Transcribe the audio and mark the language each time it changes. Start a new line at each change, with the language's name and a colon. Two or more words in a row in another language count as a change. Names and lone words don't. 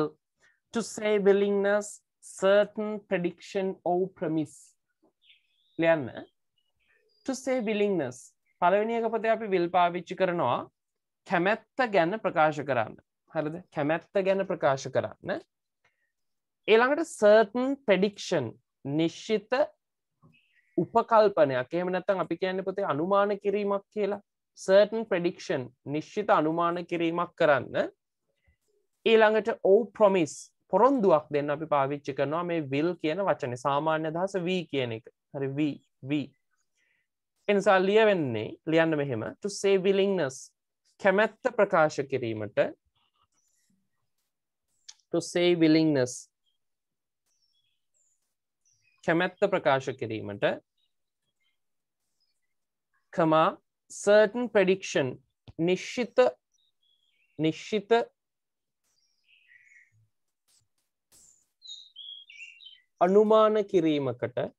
English: To say willingness, certain prediction or premise.
Sinhala: ලියන්න.
English: To say willingness.
Sinhala: පළවෙනි එක පොතේ අපි will පාවිච්චි කරනවා කැමැත්ත ගැන ප්‍රකාශ කරන්න. හරිද? කැමැත්ත ගැන ප්‍රකාශ කරන්න. ඊළඟට
English: certain prediction
Sinhala: නිශ්චිත උපකල්පනයක්. එහෙම නැත්නම් අපි කියන්නේ පොතේ අනුමාන කිරීමක් කියලා.
English: certain prediction
Sinhala: නිශ්චිත අනුමාන කිරීමක් කරන්න. ඊළඟට
English: oh promise
Sinhala: පොරොන්දුවක් දෙන්න අපි පාවිච්චි කරනවා මේ will කියන වචනේ. සාමාන්‍ය අදහස we කියන එක. හරි we. එනිසා ලියන්න මෙහෙම
English: to say willingness
Sinhala: කැමැත්ත ප්‍රකාශ කිරීමට
English: to say willingness
Sinhala: කැමැත්ත ප්‍රකාශ කිරීමට
English: certain prediction
Sinhala: නිශ්චිත අනුමාන කිරීමකට